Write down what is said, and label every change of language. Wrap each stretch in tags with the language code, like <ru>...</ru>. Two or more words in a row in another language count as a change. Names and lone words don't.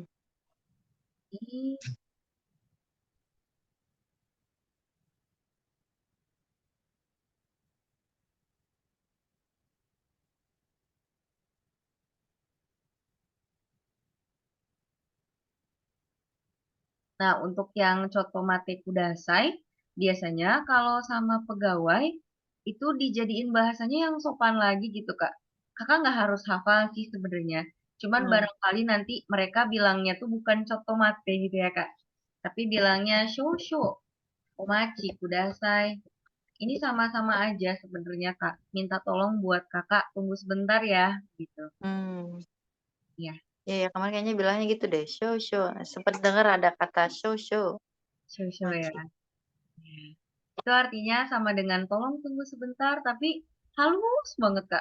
<id>Ini, nah untuk yang</id> <ja>ちょっと待ってください,</ja> <id>biasanya kalau sama pegawai, itu dijadiin bahasanya yang sopan lagi gitu Kak. Kakak nggak harus hafal sih sebenarnya. Cuman Hmm. barangkali nanti mereka bilangnya tuh bukan cotomate gitu ya Kak. Tapi bilangnya shosho,</id> <ja>お待ちください.</ja> <id>Ini sama-sama aja sebenarnya Kak. Minta tolong buat Kakak tunggu sebentar ya, gitu. Hmm. Ya, Ya, ya kemarin kayaknya bilangnya gitu deh,</id> <ja>しょうしょう.</ja> <id>Sempat dengar ada kata</id> <ja>しょうしょう. show-show ya. Maci.</ja> <id>Ya. Itu artinya sama dengan tolong tunggu sebentar, tapi halus banget Kak.</id>